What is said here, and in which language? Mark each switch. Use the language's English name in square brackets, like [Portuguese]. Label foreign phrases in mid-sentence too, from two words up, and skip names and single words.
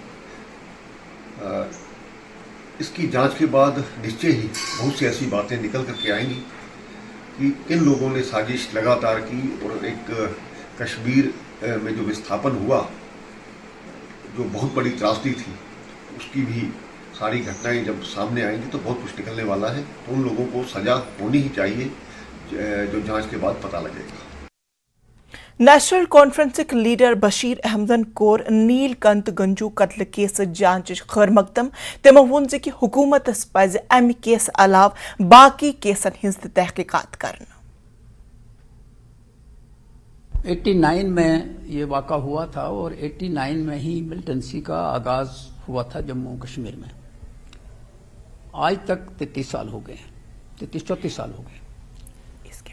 [Hindi] इसकी जांच के बाद निश्चय ही बहुत सी ऐसी बातें निकल करके आएंगी कि किन लोगों ने साजिश लगातार की और एक कश्मीर में जो विस्थापन हुआ, जो बहुत बड़ी त्रासदी थी, उसकी भी सारी घटनाएं जब सामने आएंगी तो बहुत कुछ निकलने वाला है। तो उन लोगों को सजा होनी ही चाहिए जो जांच के बाद पता लगेगा। [Kashmiri] نیشنل کانفرنس لیڈر بشیر احمدن کوٚر نیلکنٹھ گنجو قتل کیس جانچ خیر مقدم. تمہِ وون کہ حکومت پزِ امہِ کیس علاوٕ باقی کیسن ہِنٛز تحقیقات کرٕنۍ. [Hindi] 89 में ये वाक़ा हुआ था और 89 में ही मिलिटेंसी का आगाज हुआ था जम्मू कश्मीर में। आज तक 33 साल हो गए, 34 साल हो गए।